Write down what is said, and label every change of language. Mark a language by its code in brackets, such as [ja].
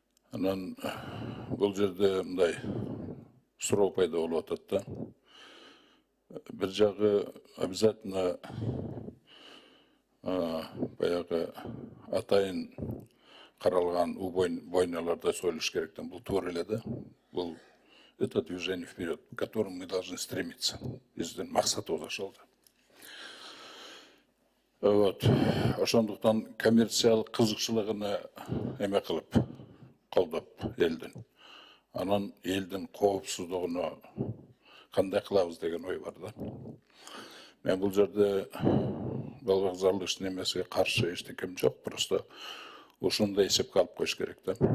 [ky] Анан бул жерде мындай суроо пайда болуп атат да. Бир жагы обязательно баягы атайын каралган бойняларда сойлуш керектен бул туура эле да. [ru] Бул это движение вперед, к которому мы должны стремиться. [ky] Биздин максатыбыз ошол да. Вот. Ошондуктан коммерциялык кызыкчылыгыны эме кылып, колдоп элдин. Анан элдин коопсуздугуна кандай кылабыз деген ой бар да. Мен бул жерде балбакчалыктын эмесиге каршы эчтекем жок, просто ушундай эсепке алып коюш керек да.